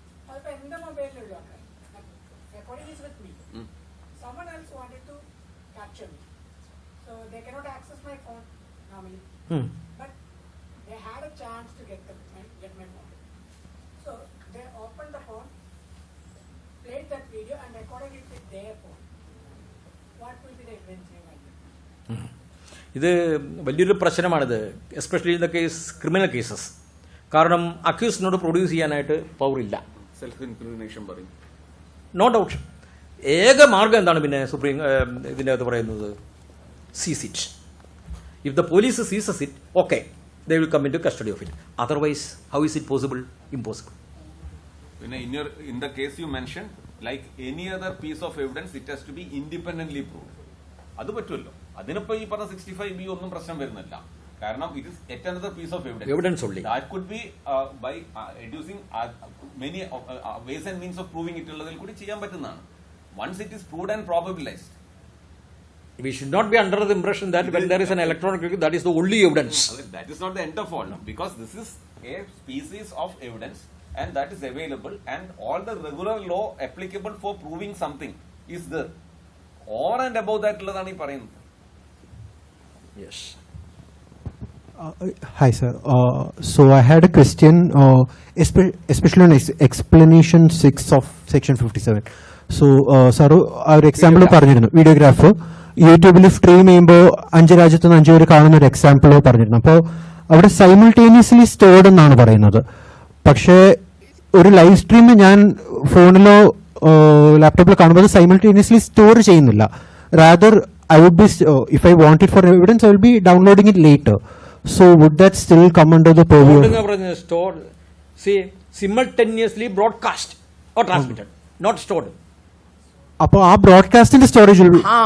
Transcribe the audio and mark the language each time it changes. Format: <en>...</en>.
<ml>അതിപ്പോ എന്റെ മൊബൈലിലുള്ള recording</ml> <en>Is with me. Someone else wanted to capture me, so they cannot access my phone normally. But they had a chance to get my phone. So they opened the phone, played that video and recorded it with their phone. What will be the evidence?</en> <ml>ഇത് വലിയൊരു പ്രശ്നമാണിത്,</ml> <en>Especially in the case criminal cases.</en> <ml>കാരണം അക്യൂസിനോട് produce ചെയ്യാനായിട്ട് പവറില്ല. Self incrimination പറയും. No doubt. ഏക മാർഗം എന്താണ് പിന്നെ സുപ്രീം ഇതിൻ്റെ അകത്ത് പറയുന്നത്?</ml> <en>Seize it. If the police seizes it, okay, they will come in to custody of it. Otherwise how is it possible? Impossible.</en> <ml>പിന്നെ</ml> <en>in the case you mentioned, like any other piece of evidence, it has to be independently proved.</en> <ml>അത് പറ്റുമല്ലോ. അതിനിപ്പോ ഈ പറഞ്ഞ 65B ഒന്നും പ്രശ്നം വരുന്നില്ല. കാരണം</ml> <en>it is yet another piece of evidence only. That could be by reducing many ways and means of proving it</en> <ml>ഉള്ളതിൽ കൂടി ചെയ്യാൻ പറ്റുന്നതാണ്.</ml> <en>Once it is proved and probabilized, we should not be under the impression that when there is an electronic record, that is the only evidence. That is not the end of all, because this is a species of evidence and that is available, and all the regular law applicable for proving something is there. Over and above that</en> <ml>ഉള്ളതാണ് ഈ പറയുന്നത്.</ml> <en>Yes. Hi sir. So I had a question, especially on explanation 6 of section 57. So sir, our example</en> <ml>പറഞ്ഞിരുന്നു, videograph യൂട്യൂബിൽ stream ചെയ്യുമ്പോൾ 5 രാജ്യത്ത് നിന്ന് 5 പേര് കാണുന്ന ഒരു എക്സാമ്പിൾ പറഞ്ഞിരുന്നു. അപ്പോൾ അവിടെ സൈമിൾട്ടേനിയസ്ലി സ്റ്റോർഡ് എന്നാണ് പറയുന്നത്. പക്ഷേ ഒരു ലൈവ് സ്ട്രീം ഞാൻ ഫോണിലോ ലാപ്ടോപ്പിലോ കാണുമ്പോൾ സൈമിൾട്ടേനിയസ്ലി സ്റ്റോർ ചെയ്യുന്നില്ല.</ml> <en>Rather I would be, if I want it for evidence, I will be downloading it later. So would that still come under the purview? Stored, see, simultaneously broadcast or transmitted, not stored.</en> <ml>അപ്പോൾ ആ ബ്രോഡ്കാസ്റ്റിന്റെ storage</ml> <en>will be</en>